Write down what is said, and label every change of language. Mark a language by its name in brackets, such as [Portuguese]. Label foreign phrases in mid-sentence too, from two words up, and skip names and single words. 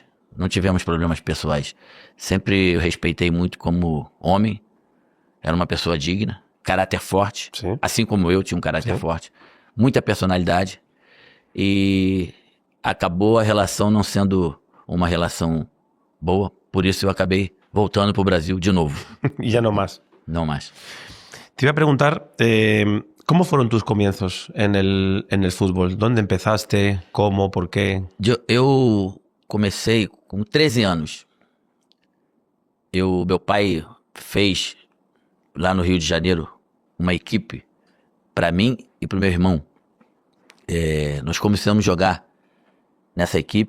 [Portuguese] Não tivemos problemas pessoais. Sempre eu respeitei muito como homem. Era uma pessoa digna, caráter forte. Sim. Assim como eu tinha um caráter forte. Muita personalidade. E acabou a relação não sendo uma relação boa. Por isso eu acabei voltando para o Brasil de novo. [Spanish] Y ya no más. [Portuguese] Não mais. [Spanish] Te iba a preguntar, ¿cómo fueron tus comienzos en el fútbol? ¿Dónde empezaste? ¿Cómo? ¿Por qué? [Portuguese] Eu comecei com 13 anos. Meu pai fez lá no Rio de Janeiro uma equipe para mim e para o meu irmão. Nós começamos a jogar nessa equipe.